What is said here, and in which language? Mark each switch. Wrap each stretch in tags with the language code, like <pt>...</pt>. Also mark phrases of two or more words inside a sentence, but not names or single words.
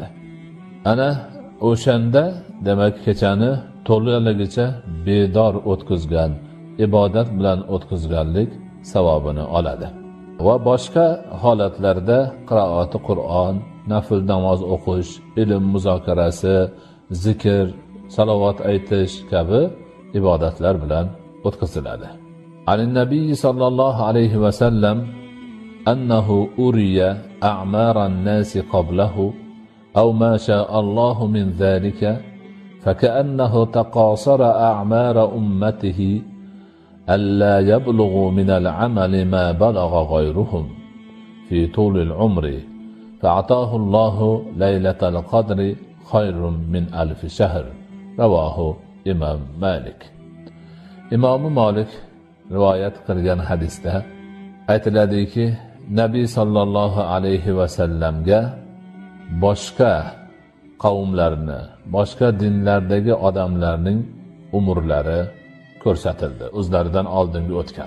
<uz>Ana o'shanda demak kechani to'laligicha bedor o'tkazgan, ibodat bilan o'tkazganlik savobini oladi. Va boshqa holatlarda qiroati Qur'on, nafl namoz o'qish, ilm muzokarasi, zikr, salovat aytish kabi ibodatlar bilan o'tkaziladi.</uz> <ar>أن النبي صلى الله عليه وسلم أنه أري أعمار الناس قبله أو ما شاء الله من ذلك فكأنه تقاصر أعمار أمته ألا يبلغ من العمل ما بلغ غيرهم في طول العمر فأعطاه الله ليلة القدر خير من ألف شهر. رواه الإمام مالك.</ar> <uz>Imom Malik rivoyat qilgan hadisda aytiladiki, Nabiy</uz> <ar>صلى الله عليه وسلم</ar> <uz>boshqa qavmlarni, boshqa dinlardagi odamlarning umrlari ko'rsatildi, o'zlaridan oldingi o'tgan.</uz>